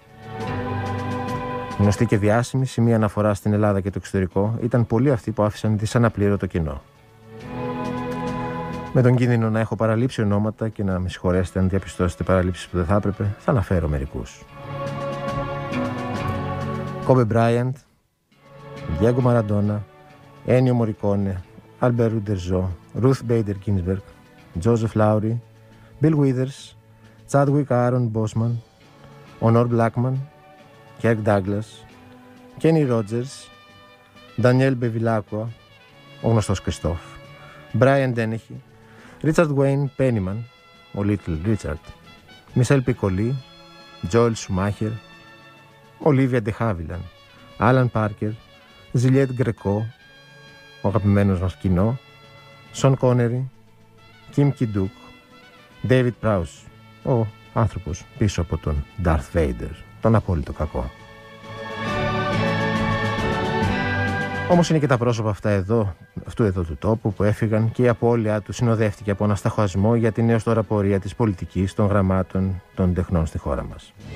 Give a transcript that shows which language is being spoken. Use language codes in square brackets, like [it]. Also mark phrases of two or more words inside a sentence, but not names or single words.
[el] Γνωστοί και διάσημοι, σημεία αναφορά στην Ελλάδα και το εξωτερικό, ήταν πολλοί αυτοί που άφησαν δυσαναπλήρωτο κοινό. Με τον κίνδυνο να έχω παραλείψει ονόματα και να με συγχωρέσετε αν διαπιστώσετε παραλήψεις που δεν θα έπρεπε, θα αναφέρω μερικούς. Κόμπε Μπράιαντ, Διέγκο Μαραντόνα, Ένιο Μορικόνε, Albert Uderzo, Ruth Bader Ginsburg, Joseph Lowry, Bill Withers, Chadwick Aaron Boseman, Honor Blackman, Kirk Douglas, Kenny Rogers, Daniel Bevilacqua, ο γνωστός Κριστόφ, Brian Dennehy, Richard Wayne Penniman, ο Little Richard, Michelle Piccoli, Joel Schumacher, Olivia de Havilland, Alan Parker, Juliette Greco, ο αγαπημένος μας κοινό, Σον Κόνερι, Kim Ki-duk, David Prowse, ο άνθρωπος πίσω από τον Darth Vader, τον απόλυτο κακό. Όμως είναι και τα πρόσωπα αυτού εδώ του τόπου που έφυγαν και η απώλειά του συνοδεύτηκε από ανασταχασμό για την έως τώρα πορεία της πολιτικής, των γραμμάτων, των τεχνών στη χώρα μας.